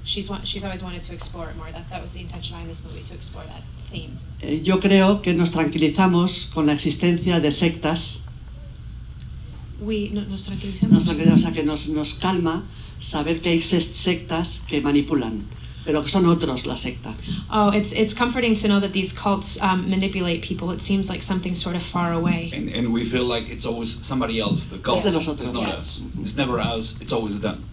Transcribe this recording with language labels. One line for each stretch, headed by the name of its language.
English: She's always wanted to explore it more. That was the intention behind this movie, to explore that theme.
Spanish: Yo creo que nos tranquilizamos con la existencia de sectas. Nos tranquilizamos. O sea, que nos calma saber que hay sectas que manipulan, pero que son otros la secta.
English: Oh, it's comforting to know that these cults manipulate people. It seems like something sort of far away. And we feel like it's always somebody else, the cult.
Spanish: Es de nosotros.
English: It's not us. It's never us, it's always them.